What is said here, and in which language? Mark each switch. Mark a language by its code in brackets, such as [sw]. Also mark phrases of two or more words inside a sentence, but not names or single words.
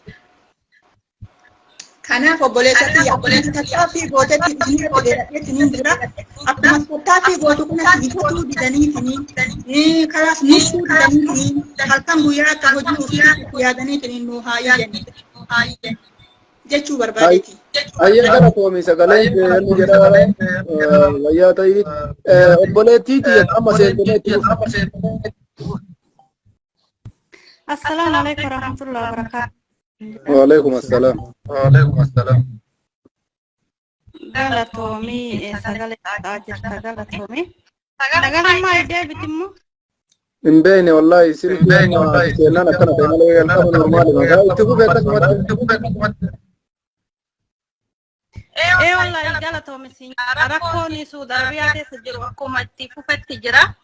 [om] Kanaaf obboleessa tattaaffii gootetti dhiyeessuun jira akkuma tattaaffii gootu kunas bifatuu didanii kalaas nuusuu didanii halkan guyyaa akka hojii ofii yaadanii nu haa iyyan jechuu barbaadeeti. Ayyee gara koomii sagalee inni jedha wayyaa ta'ii obboleettiiti amma seentoneetti. [ar] السلام عليكم ورحمة الله وبركاته. وعليكم السلام. [om] Galatoomii sagalee ta'aa jirta galatoomii. Sagalee maal deebitimmoo? Hin beekne wallahi silkii amma seenaan akkana ta'e malee jalqaba normaali magaa itti fufee akkasumatti. Wallahi galatoome siin rakkoon Suudi Arabiyaa keessa jiru akkuma itti fufetti jira.